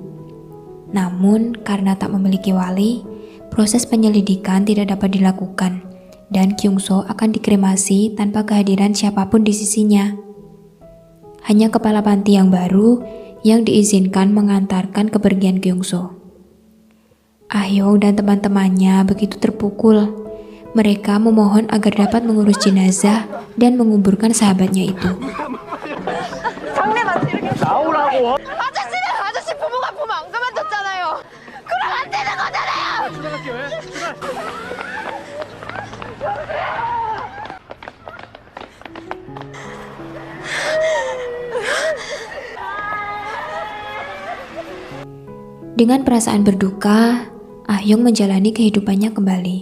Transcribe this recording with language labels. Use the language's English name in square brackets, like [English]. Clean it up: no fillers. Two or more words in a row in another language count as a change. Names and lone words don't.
[Indonesian] Namun, karena tak memiliki wali, proses penyelidikan tidak dapat dilakukan dan Kyung-so akan dikremasi tanpa kehadiran siapapun di sisinya. Hanya kepala panti yang baru yang diizinkan mengantarkan kepergian Kyungso. Ah-hyung dan teman-temannya begitu terpukul. Mereka memohon agar dapat mengurus jenazah dan menguburkan sahabatnya itu. [Korean] 아저씨 부모가 보면 안 그만뒀잖아요. 그럼 안 되는 거잖아요. [Indonesian] Dengan perasaan berduka, Ah-hyung menjalani kehidupannya kembali.